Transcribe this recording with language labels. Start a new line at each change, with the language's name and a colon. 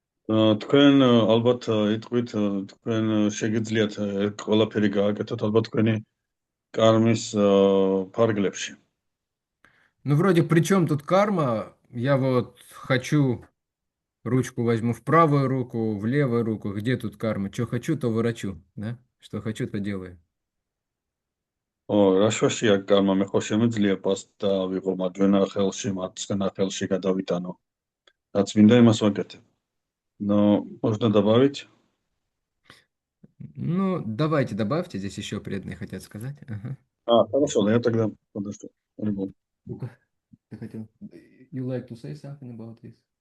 Georgian: თქვენ ალბათ იტყვით თქვენ შეგიძლიათ ყველაფერი გააკეთოთ ალბათ თქვენი кармის ფარგლებში.
Russian: Ну, вроде, при чем тут карма? Я вот хочу, ручку возьму в правую руку, в левую руку. Где тут карма? Что хочу, то ворочу, да? Что хочу, то делаю.
Georgian: რა შვაშია карма? მე ხო შემიძლია პასტა ვიღო მარჯვენა ხელში, მარცხენა ხელში გადავიტანო. რაც მინდა იმას ვაკეთებ.
Russian: Но можно добавить? Ну, давайте добавьте, здесь еще преданные хотят сказать. Ага. Хорошо, я тогда подожду. Ты хотел?
English: You like to say something about this?